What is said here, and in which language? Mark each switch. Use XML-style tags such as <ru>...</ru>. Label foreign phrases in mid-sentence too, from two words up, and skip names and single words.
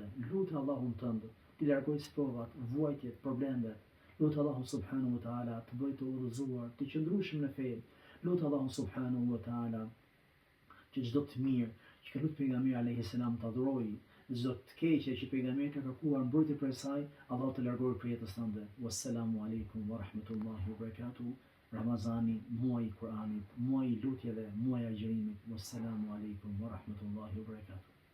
<sq>Lut Allahun tënd, ti largoj sprovat, vuajtjet, problemet. Lut Allahun</sq> <ar>سبحانه وتعالى</ar> <sq>të bëj të udhëzuar, të qëndrueshëm në fe. Lut Allahun subhanahu wa taala që çdo të mirë që ka lutur pejgamberi</sq> <ar>عليه السلام</ar> <sq>të adhuroj, çdo të keqe që pejgamberi ka kërkuar mbrojtje për saj, Allahu të largojë për jetës tënde.</sq> <ar>والسلام عليكم ورحمة الله وبركاته.</ar> <sq>Ramazani, muaj i Kuranit, muaj i lutjeve, muaj i agjërimit.</sq> <ar>والسلام عليكم ورحمة الله وبركاته.</ar>